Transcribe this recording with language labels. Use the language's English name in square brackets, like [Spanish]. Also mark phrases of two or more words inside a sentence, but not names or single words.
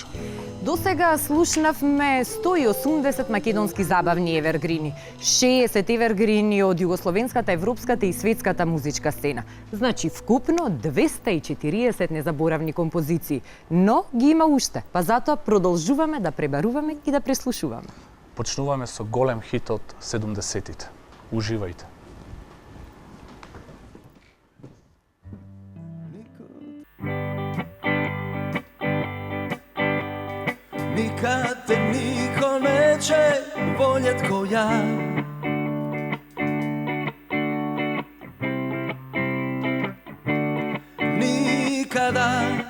[Macedonian] До сега слушнавме 180 македонски забавни евергрини, 60 евергрини од југословенската, европската и светската музичка сцена. Значи вкупно 240 незаборавни композиции, но ги има уште, па затоа продолжуваме да пребаруваме и да преслушуваме. Почнуваме со голем хит од 70-тите. Уживајте. [Croatian] Nikad te niko neće voljet ko ja. Nikada.